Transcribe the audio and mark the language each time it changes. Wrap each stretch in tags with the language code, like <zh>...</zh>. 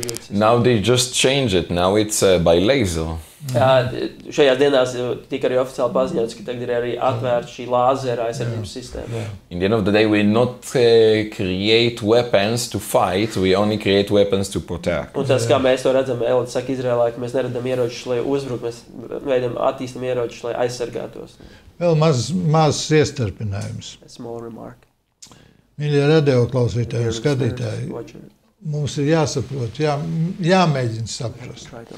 <en>Now they just change it, now it's by laser.</en> <lv>Šajās dienās tika arī oficiāli paziņots, ka tagad ir arī atvērta šī lāzera aizsardzības sistēma.</lv> <en>In the end of the day, we not create weapons to fight, we only create weapons to protect.</en> <lv>Un tas, kā mēs to redzam, Elad saka Izrēlā, ka mēs neradam ieročus, lai uzbruk, mēs veidam attīstam ieročus, lai aizsargātos. Vēl mazs iestarpinājums.</lv> <en>A small remark.</en> <lv>Mīļie radioklausītāji un skatītāji, mums ir jāsaprot, jāmēģina saprast.</lv>